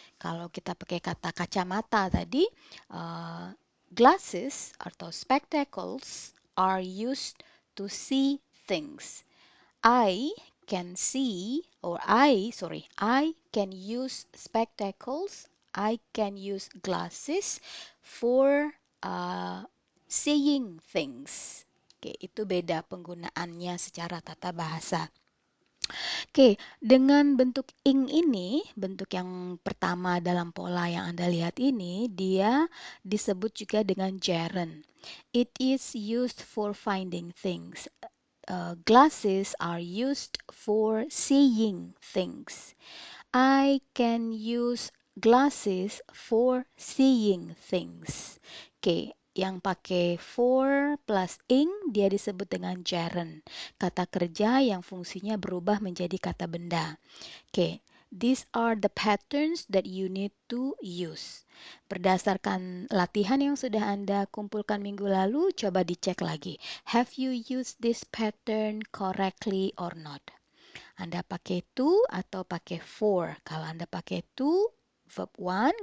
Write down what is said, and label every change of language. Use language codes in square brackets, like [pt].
[id] Kalau kita pakai kata kacamata tadi, glasses atau [en] spectacles are used to see things. I can see, or I can use spectacles, I can use glasses for seeing things. [id] Oke, itu beda penggunaannya secara tata bahasa. Oke, dengan bentuk ing ini, bentuk yang pertama dalam pola yang Anda lihat ini, dia disebut juga dengan gerund. [en] It is used for finding things. Glasses are used for seeing things. I can use glasses for seeing things. [id] Oke, yang pakai for plus ing dia disebut dengan gerund. Kata kerja yang fungsinya berubah menjadi kata benda. [en] Oke, these are the patterns that you need to use. [id] Berdasarkan latihan yang sudah Anda kumpulkan minggu lalu, coba dicek lagi. [en] Have you used this pattern correctly or not? [id] Anda pakai to atau pakai for? Kalau Anda pakai to, verb one.